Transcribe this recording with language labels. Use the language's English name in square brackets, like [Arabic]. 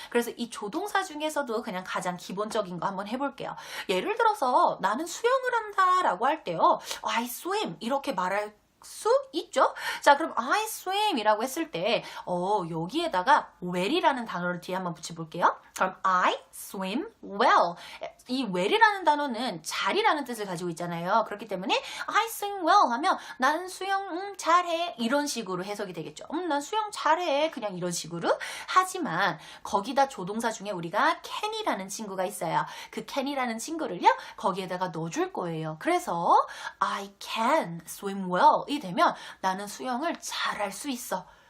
[Korean] 그래서 이 조동사 중에서도 그냥 가장 기본적인 거 한번 해볼게요. 예를 들어서 나는 수영을 한다 라고 할 때요, [English] I swim [Korean] 이렇게 말할 수 있죠? 자, 그럼 [English] I swim [Korean] 이라고 했을 때 여기에다가 well이라는 단어를 뒤에 한번 붙여볼게요. [English] 그럼 I swim well. [Korean] 이 well이라는 단어는 잘이라는 뜻을 가지고 있잖아요. 그렇기 때문에 [English] I swim well [Korean] 하면 나는 수영 잘해 이런 식으로 해석이 되겠죠. 난 수영 잘해 그냥 이런 식으로. 하지만 거기다 조동사 중에 우리가 can이라는 친구가 있어요. 그 can이라는 친구를요, 거기에다가 넣어줄 거예요. 그래서 [English] I can swim well [Korean] 이 되면 나는 수영을 잘할 수 있어.